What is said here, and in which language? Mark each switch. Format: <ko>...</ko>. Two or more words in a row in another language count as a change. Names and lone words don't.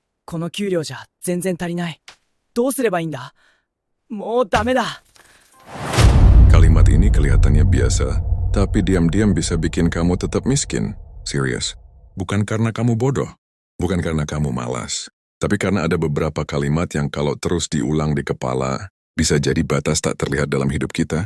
<ja>この給料じゃ全然足りない。どうすればいいんだ？もうダメだ。</ja> <id>Kalimat ini kelihatannya biasa, tapi diam-diam bisa bikin kamu tetap miskin. Serius. Bukan karena kamu bodoh, bukan karena kamu malas, tapi karena ada beberapa kalimat yang kalau terus diulang di kepala, bisa jadi batas tak terlihat dalam hidup kita.</id>